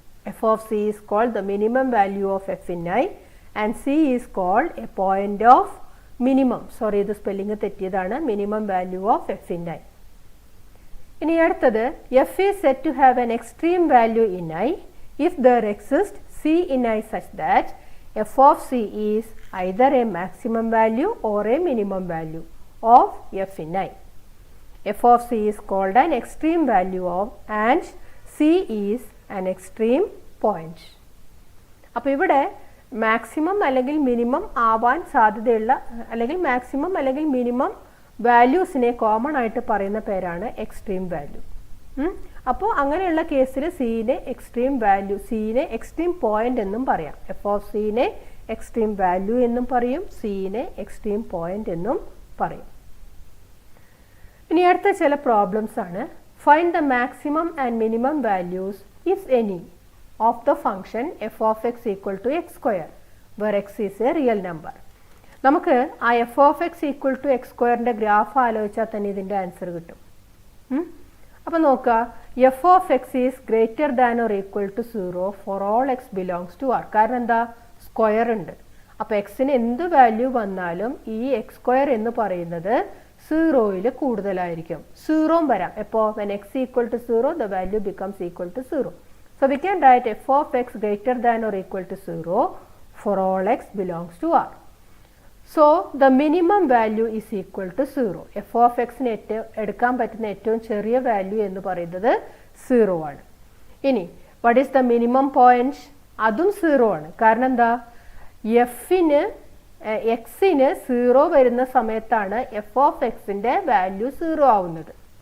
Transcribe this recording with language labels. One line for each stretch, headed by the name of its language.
English: F of C is called the minimum value of F in I and C is called a point of minimum,
Malayalam: sorry ഇത് spelling തെറ്റിയതാണ്,
English: Minimum value of F in I.
Malayalam: ഇനി അടുത്തത്,
English: F is set to have an extreme value in I if there exist c in I such that f of c is either a maximum value or a minimum value of f in I. f of c is called an extreme value of and c is an extreme point.
Malayalam: അപ്പോൾ ഇവിടെ maximum അല്ലെങ്കിൽ minimum ആവാൻ സാധ്യതയുള്ള അല്ലെങ്കിൽ maximum അല്ലെങ്കിൽ minimum വാല്യൂസിനെ common ആയിട്ട് പറയുന്ന പേരാണ് എക്സ്ട്രീം വാല്യൂ. അപ്പോൾ അങ്ങനെയുള്ള കേസിൽ സീനെ എക്സ്ട്രീം വാല്യൂ, സീനെ എക്സ്ട്രീം പോയിന്റ് എന്നും പറയാം. എഫ് ഓഫ് സീനെ എക്സ്ട്രീം വാല്യൂ എന്നും പറയും, സീനെ എക്സ്ട്രീം പോയിന്റ് എന്നും പറയും. ഇനി അടുത്ത ചില പ്രോബ്ലംസ് ആണ്.
English: Find the maximum and minimum values if any of the function f of x equal to x square where x is a real number.
Malayalam: നമുക്ക് ആ F of X equal to X സ്ക്വയറിൻ്റെ graph ആലോചിച്ചാൽ തന്നെ ഇതിൻ്റെ answer കിട്ടും. അപ്പോൾ നോക്കുക,
English: F of x is greater than or equal to 0 for all x belongs to R.
Malayalam: കാരണം എന്താ, സ്ക്വയർ ഉണ്ട്. അപ്പോൾ എക്സിന് എന്ത് വാല്യൂ വന്നാലും ഈ എക്സ് സ്ക്വയർ എന്ന് പറയുന്നത് 0യിൽ കൂടുതലായിരിക്കും. 0 വരാം. എപ്പോൾ
English: when x equal to 0 the value becomes equal to 0. So we can write f of x greater than or equal to 0 for all x belongs to R. So the minimum value is equal to 0.
Malayalam: f of xന് എടുക്കാൻ പറ്റുന്ന ഏറ്റവും ചെറിയ value എന്ന് പറയുന്നത് 0 ആണ്. ഇനി
English: what is the minimum point?
Malayalam: അതും 0 ആണ്. കാരണം എന്താ, എഫിന് എക്സിന് 0 വരുന്ന സമയത്താണ് എഫ് ഓഫ് എക്സിൻ്റെ വാല്യൂ 0 ആവുന്നത്.